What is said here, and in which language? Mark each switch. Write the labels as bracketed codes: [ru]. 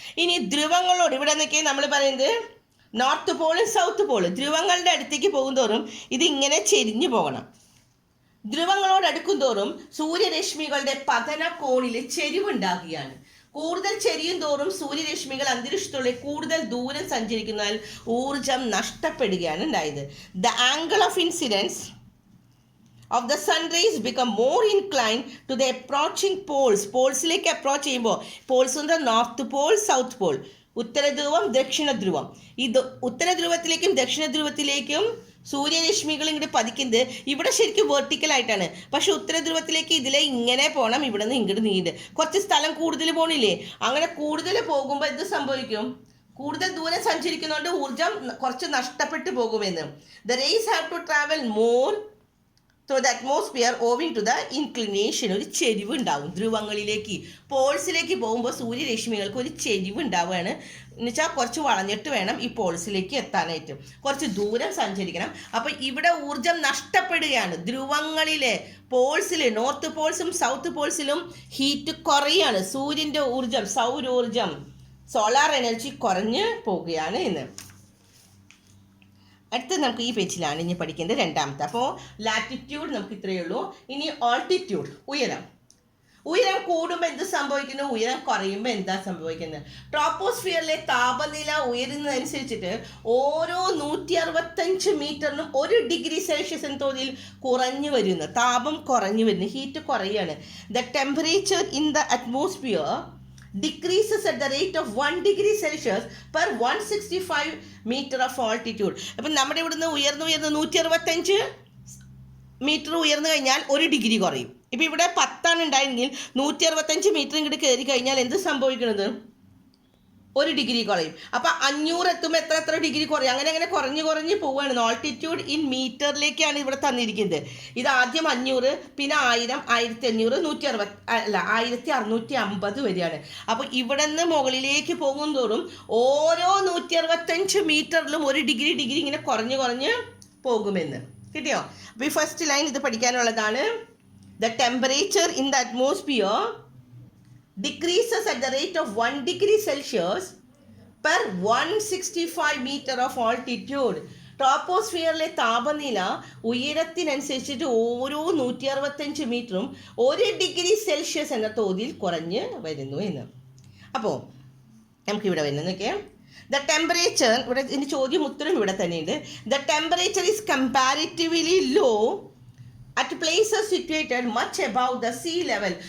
[ml] ഇനി ധ്രുവങ്ങളോട് ഇവിടെ നിന്നൊക്കെ നമ്മൾ പറയുന്നത് നോർത്ത് പോളും സൗത്ത് പോളും, ധ്രുവങ്ങളുടെ അടുത്തേക്ക് പോകുന്തോറും ഇതിങ്ങനെ ചെരിഞ്ഞു പോകണം. ധ്രുവങ്ങളോട് അടുക്കും തോറും സൂര്യരശ്മികളുടെ പതന കോണിൽ ചെരിവുണ്ടാകുകയാണ്. കൂടുതൽ ചെരിയും തോറും സൂര്യരശ്മികൾ അന്തരീക്ഷത്തിലുള്ള കൂടുതൽ ദൂരം സഞ്ചരിക്കുന്നതിൽ ഊർജം നഷ്ടപ്പെടുകയാണ് ഉണ്ടായത്. [en] The angle of incidence of the sun rays become more inclined to the approaching poles. [ml] പോൾസിലേക്ക് approach ചെയ്യുമ്പോൾ, പോൾസ് ഉണ്ട് നോർത്ത് പോൾ, സൗത്ത് പോൾ, ഉത്തരധ്രുവം, ദക്ഷിണധ്രുവം. ഉത്തരധ്രുവത്തിലേക്കും ദക്ഷിണധ്രുവത്തിലേക്കും സൂര്യരശ്മികൾ ഇങ്ങോട്ട് പതിക്കുന്നത് ഇവിടെ ശരിക്കും വെർട്ടിക്കലായിട്ടാണ്. പക്ഷെ ഉത്തരധ്രുവത്തിലേക്ക് ഇതിലെ ഇങ്ങനെ പോകണം, ഇവിടെ നിന്ന് ഇങ്ങോട്ട് നീണ്ട് കുറച്ച് സ്ഥലം കൂടുതൽ പോകണില്ലേ? അങ്ങനെ കൂടുതൽ പോകുമ്പോൾ എന്ത് സംഭവിക്കും? കൂടുതൽ ദൂരം സഞ്ചരിക്കുന്നതുകൊണ്ട് ഊർജം കുറച്ച് നഷ്ടപ്പെട്ടു പോകുമെന്ന്. [en] The rays have to travel more through the atmosphere owing to the inclination. [ml] ഒരു ചെരിവ് ഉണ്ടാവും ധ്രുവങ്ങളിലേക്ക്. പോൾസിലേക്ക് പോകുമ്പോൾ സൂര്യരശ്മികൾക്ക് ഒരു ചെരിവ് ഉണ്ടാവുകയാണ്. എന്നുവെച്ചാൽ കുറച്ച് വളഞ്ഞിട്ട് വേണം ഈ പോൾസിലേക്ക് എത്താനായിട്ട്, കുറച്ച് ദൂരം സഞ്ചരിക്കണം. അപ്പോൾ ഇവിടെ ഊർജം നഷ്ടപ്പെടുകയാണ്. ധ്രുവങ്ങളിലെ പോൾസിൽ, നോർത്ത് പോൾസും സൗത്ത് പോൾസിലും ഹീറ്റ് കുറയാണ്. സൂര്യൻ്റെ ഊർജം, സൗരോർജം, സോളാർ എനർജി കുറഞ്ഞ് പോവുകയാണ് എന്ന്. അടുത്ത നമുക്ക് ഈ പേജിലാണ് ഇനി പഠിക്കേണ്ടത് രണ്ടാമത്തെ. അപ്പോൾ ലാറ്റിറ്റ്യൂഡ് നമുക്ക് ഇത്രയേ ഉള്ളൂ. ഇനി ഓൾട്ടിറ്റ്യൂഡ്, ഉയരം കൂടുമ്പോൾ എന്ത് സംഭവിക്കുന്നു? ഉയരം കുറയുമ്പോൾ എന്താ സംഭവിക്കുന്നത്? ട്രോപ്പോസ്ഫിയറിലെ താപനില ഉയരുന്നതനുസരിച്ചിട്ട് ഓരോ 165 മീറ്ററിനും 1 ഡിഗ്രി സെൽഷ്യസ് എന്ന തോതിൽ കുറഞ്ഞു വരുന്നു. താപം കുറഞ്ഞു വരുന്നു, heat കുറയാണ്. [en] The temperature in the atmosphere decreases at the rate of 1 degree Celsius per 165 meter of altitude. [ml] അപ്പം നമ്മുടെ ഇവിടുന്ന് ഉയർന്ന് 165 മീറ്റർ ഉയർന്നു കഴിഞ്ഞാൽ 1 ഡിഗ്രി കുറയും. ഇപ്പം ഇവിടെ 10 ഉണ്ടായെങ്കിൽ 165 മീറ്റർ ഇങ്ങോട്ട് കയറി കഴിഞ്ഞാൽ എന്ത് സംഭവിക്കുന്നത്? 1 ഡിഗ്രി കുറയും. അപ്പം 500 എത്തുമ്പോൾ എത്ര ഡിഗ്രി കുറയും? അങ്ങനെ കുറഞ്ഞ് പോവുകയാണ്. [en] altitude in [ml] മീറ്ററിലേക്കാണ് ഇവിടെ തന്നിരിക്കുന്നത്. ഇത് ആദ്യം 500, പിന്നെ 1000, 1500, 1650 വരെയാണ്. അപ്പോൾ ഇവിടെ നിന്ന് മുകളിലേക്ക് പോകും തോറും ഓരോ 165 മീറ്ററിലും 1 ഡിഗ്രി ഇങ്ങനെ കുറഞ്ഞ് പോകുമെന്ന്. കിട്ടിയോ? അപ്പോൾ ഈ ഫസ്റ്റ് ലൈൻ ഇത് പഠിക്കാനുള്ളതാണ്. [en] The temperature in the atmosphere decreases at the rate of 1 degree Celsius per 165 meter of altitude. [ml] ട്രോപ്പോസ്ഫിയറിലെ താപനില ഉയരത്തിനനുസരിച്ചിട്ട് ഓരോ 165 മീറ്ററും 1 ഡിഗ്രി സെൽഷ്യസ് എന്ന തോതിൽ കുറഞ്ഞ് വരുന്നു എന്ന്. അപ്പോൾ നമുക്കിവിടെ വരുന്നതൊക്കെ [en] the temperature, [ml] ഇവിടെ ഇതിൻ്റെ ചോദ്യം ഉത്തരം ഇവിടെ തന്നെയുണ്ട്. [en] The temperature is comparatively low at places situated much above the sea level.